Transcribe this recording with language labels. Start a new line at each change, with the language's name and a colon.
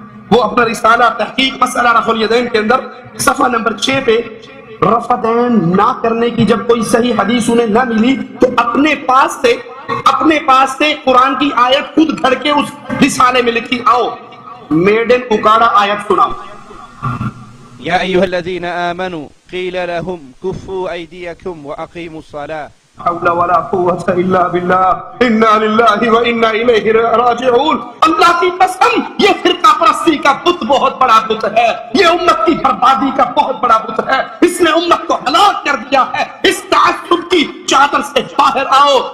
Urdu: وہ اپنا رسالہ تحقیق مسئلہ رفع الیدین کے اندر صفحہ نمبر 6 پہ رفع دین نہ کرنے کی جب کوئی صحیح حدیث انہیں نہ ملی تو اپنے پاس سے قرآن کی آیت خود گھڑ کے اس رسالے میں لکھی. آؤ
English: made in
Urdu: اکاڑا آیت سناؤ.
Arabic: يا أيها الذين آمنوا قيل لهم كفوا أيديكم وأقيموا الصلاة حول ولا قوة الا باللہ انا للہ و انا الیہ راجعون.
Urdu: اللہ کی قسم یہ فرقہ پرستی کا بت بہت بڑا بت ہے, یہ امت کی بربادی کا بہت بڑا بت ہے. اس نے امت کو ہلاک کر دیا ہے. اس تعصب کی چادر سے باہر آؤ.